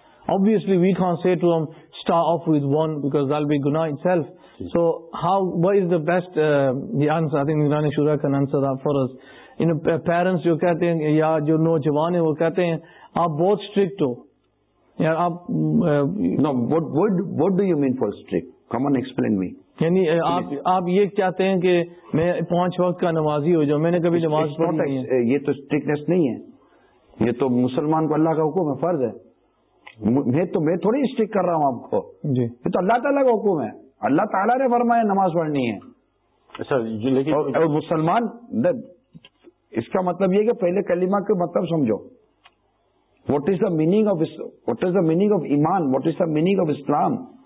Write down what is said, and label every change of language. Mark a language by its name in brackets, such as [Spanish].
[English] Obviously, we can't say to them, start off with one, because that'll be guna itself. So, how? What is the best the answer? I think Nirani Shura can answer that for us. You know, parents, you say, yeah, [Urdu] jo nojawan hai, wo kehte hain, aap bahut strict ho. [English] Yeah, aap. No, what do you mean for strict? Come on, explain me. [Urdu] یعنی آپ یہ چاہتے ہیں کہ میں پانچ وقت کا نمازی ہو جاؤں, میں نے کبھی نماز پڑھی نہیں ہے. یہ تو اسٹرکٹنیس نہیں ہے, یہ تو مسلمان کو اللہ کا حکم ہے, فرض ہے. میں تھوڑی اسٹرک کر رہا ہوں آپ کو, یہ تو اللہ تعالیٰ کا حکم ہے. اللہ تعالیٰ نے فرمایا نماز پڑھنی ہے. لیکن مسلمان, اس کا مطلب یہ کہ پہلے کلمہ کا مطلب سمجھو. [English] What is the meaning of ایمان, what is the meaning of Islam.